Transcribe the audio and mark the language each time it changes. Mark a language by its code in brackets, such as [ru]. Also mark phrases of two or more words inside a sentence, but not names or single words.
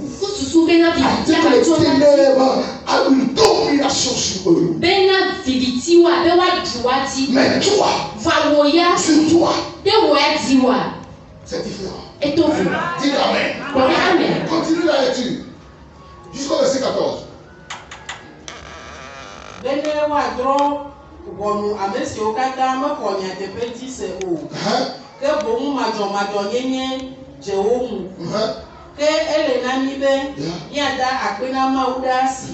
[fr] Avec les ténèbres, à une domination sur eux. Mais toi, sur toi, c'est différent. Dis Amen. Continue la lecture. Jusqu'au verset 14. [ee] Bene woadrɔ wɔnu ame siwo katã mexɔ nyateƒe dzi se o. Ke boŋ madzɔmadzɔnyenye dze wo ŋu. Ke ele na mí be míada akpe na Mawu ɖe asi.